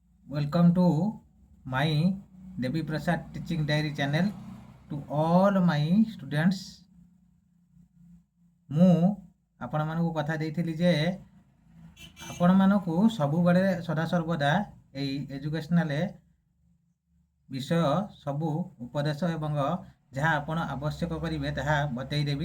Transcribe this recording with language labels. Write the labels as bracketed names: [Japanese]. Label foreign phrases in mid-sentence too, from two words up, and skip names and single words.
[English] Welcome to my Devi Prasad Teaching Diary channel. To all my students, [Odia] ମୁଁ ଆପଣମାନଙ୍କୁ କଥା ଦେଇଥିଲି ଯେ ଆପଣମାନଙ୍କୁ ସବୁବେଳେ ସଦାସର୍ବଦା ଏଇ ଏଜୁକେଶନାଲ ବିଷୟ ସବୁ ଉପଦେଶ ଏବଂ ଯାହା ଆପଣ ଆବଶ୍ୟକ କରିବେ ତାହା ବତେଇଦେବି।